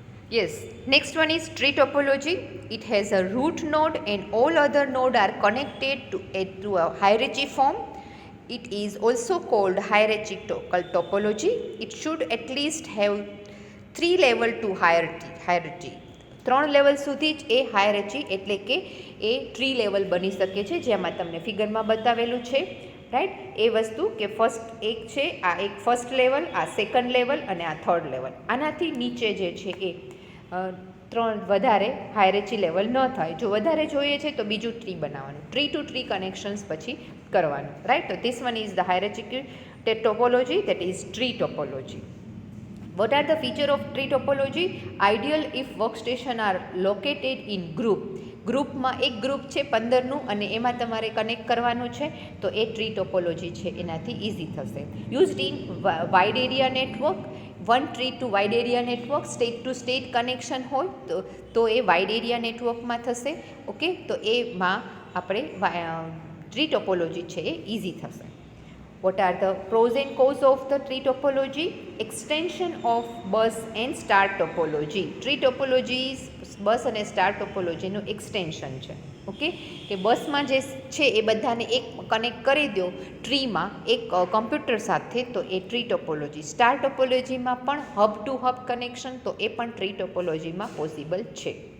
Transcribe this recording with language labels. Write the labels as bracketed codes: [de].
[en] Yes, next one is tree topology. It has a root node and all other nodes are connected to a hierarchy form. It is also called hierarchical topology. It should at least have 3 levels to hierarchy. [gu] 3 level સુધી જ એ હાયરચી એટલે કે એ tree level બની શકે છે જેમાં તમને ફિગરમાં બતાવેલું છે, રાઈટ. એ વસ્તુ કે ફર્સ્ટ એક છે, આ એક ફર્સ્ટ લેવલ, આ સેકન્ડ લેવલ અને આ થર્ડ લેવલ. આનાથી નીચે જે છે એ 3 વધારે હાયરચી લેવલ ન થાય. જો વધારે જોઈએ છે તો બીજું ટ્રી બનાવવાનું, ટ્રી ટુ ટ્રી કનેક્શન્સ પછી કરવાનું, રાઈટ. [en] તો this one is the hierarchical topology, that is tree topology. What are the features of tree topology? Ideal if workstation are located in group. [gu] ગ્રુપમાં એક ગ્રુપ છે 15નું અને એમાં તમારે કનેક્ટ કરવાનું છે તો એ ટ્રી ટોપોલોજી છે એનાથી ઇઝી થશે. [en] Used in wide area network. [gu] 1 tree two wide area network, state two state connection હોય તો એ વાઇડ એરિયા નેટવર્કમાં થશે. ઓકે, તો એમાં આપણે ટ્રી ટોપોલોજી છે એ ઇઝી થશે. [en] What are the pros and cons of the tree topology? Extension of bus and star topology. [gu] Tree topology બસ અને સ્ટાર ટોપોલોજીનું એક્સટેન્શન છે. ઓકે, કે બસમાં જે છે એ બધાને એક કનેક્ટ કરી દો ટ્રીમાં એક કમ્પ્યુટર સાથે, તો એ ટ્રી ટોપોલોજી. સ્ટાર ટોપોલોજીમાં પણ હબ ટુ હબ કનેક્શન, તો એ પણ ટ્રી ટોપોલોજીમાં પોસિબલ છે.